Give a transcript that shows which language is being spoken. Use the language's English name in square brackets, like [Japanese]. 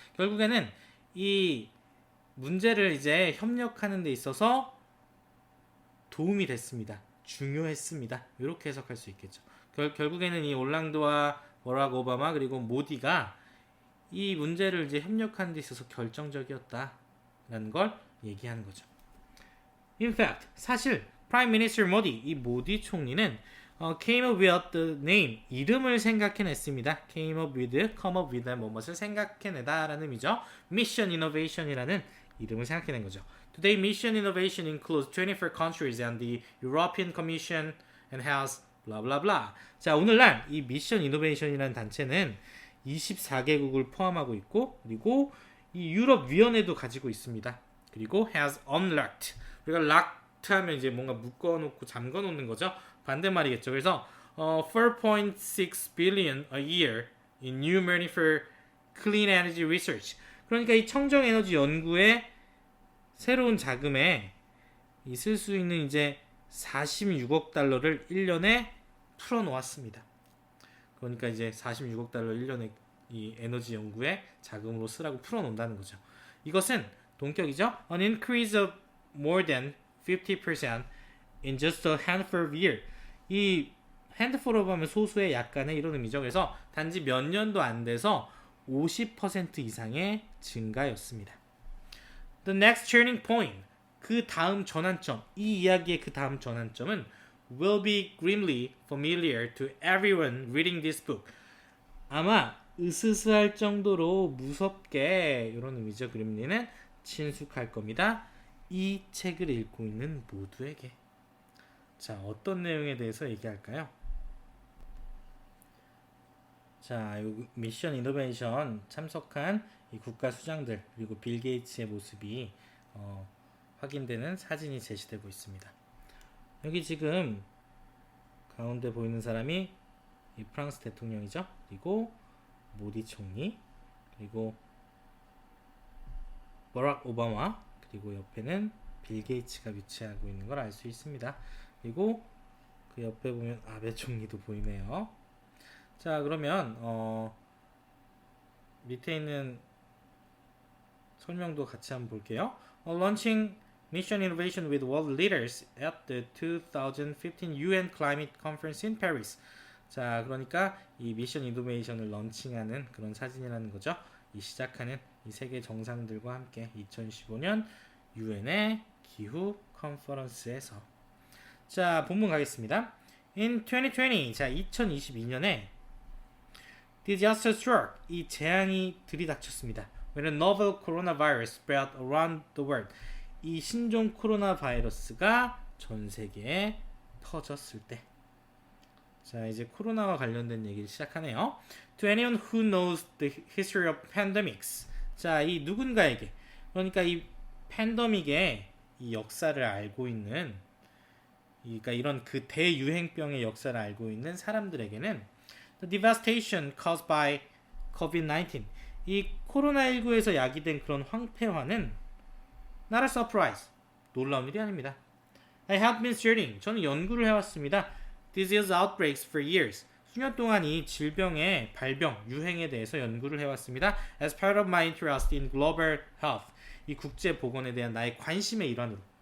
[Korean] 결국에는 이 문제를 이제 협력하는 데 있어서 도움이 됐습니다. 중요했습니다. 이렇게 해석할 수 있겠죠. 결국에는 이 올랑드와 버락 오바마 그리고 모디가 이 문제를 이제 협력하는 데 있어서 결정적이었다라는 걸 얘기하는 거죠. [English] In fact, 사실 Prime Minister Modi, 이 모디 총리는 came up with the name, 이름을 생각해냈습니다. came up with, come up with, 무엇을 생각해내다라는 의미죠. [Korean] Mission Innovation이라는 이름을 생각해낸 거죠. [English] Today, Mission Innovation includes 24 countries and the European Commission and has blah blah blah. [Korean] 자, 오늘날 이 Mission Innovation이라는 단체는 24개국을 포함하고 있고 그리고 이 유럽 위원회도 가지고 있습니다. [English] 그리고 has unlocked. [Korean] 우리가 locked 하면 이제 뭔가 묶어놓고 잠궈놓는 거죠. 반대말이겠죠. [English] 그래서 4.6 billion a year in new money for clean energy research. 그러니까 이 청정 에너지 연구에 [Korean] 새로운 자금에 쓸 수 있는 이제 46억 달러를 1년에 풀어 놓았습니다. 그러니까 이제 46억 달러 1년에 이 에너지 연구에 자금으로 쓰라고 풀어 놓는다는 거죠. 이것은 동격이죠. [English] An increase of more than 50% in just a handful of years. [Korean] 이 handful of 하면 소수의 약간의 이런 의미죠. 그래서 단지 몇 년도 안 돼서 50% 이상의 증가였습니다. [English] The next turning point. 그 다음 전환점. 이 이야기의 그 다음 전환점은 will be grimly familiar to everyone reading this book. [Korean] 아마 으스스할 정도로 무섭게 이런 의미죠. 그림리는 친숙할 겁니다. 이 책을 읽고 있는 모두에게. 자, 어떤 내용에 대해서 얘기할까요? 자, 미션 이노베이션 참석한 이 국가 수장들 그리고 빌 게이츠의 모습이 확인되는 사진이 제시되고 있습니다. 여기 지금 가운데 보이는 사람이 이 프랑스 대통령이죠. 그리고 모디 총리, 그리고 버락 오바마, 그리고 옆에는 빌 게이츠가 위치하고 있는 걸 알 수 있습니다. 그리고 그 옆에 보면 아베 총리도 보이네요. 자, 그러면 밑에 있는 설명도 같이 한번 볼게요. [English] Launching Mission Innovation with World Leaders at the 2015 UN Climate Conference in Paris. [Korean] 자, 그러니까 이 미션 이노베이션을 런칭하는 그런 사진이라는 거죠. 이 시작하는 이 세계 정상들과 함께 2015년 UN의 기후 컨퍼런스에서. 자, 본문 가겠습니다. In 2020, 자 2022년에 disaster struck, 이 재앙이 들이닥쳤습니다. [English] When a novel coronavirus spread around the world, 이 신종 코로나 바이러스가 전 세계에 터졌을 때. [Korean] 자, 이제 코로나와 관련된 얘기를 시작하네요. [English] To anyone who knows the history of pandemics. [Korean] 자, 이 누군가에게, 그러니까 이 팬데믹의 이 역사를 알고 있는, 그러니까 이런 그 대유행병의 역사를 알고 있는 사람들에게는 the devastation caused by COVID-19, 이 코로나19에서 야기된 그런 황폐화는 not a surprise, 놀라운 일이 아닙니다. [English] I have been studying, 저는 연구를 해왔습니다. [Korean] Disease outbreaks for years, 수년 동안 이 질병의 발병, 유행에 대해서 연구를 해왔습니다. [English] As part of my interest in global health, 이 국제 보건에 대한 나의 관심의 일환으로.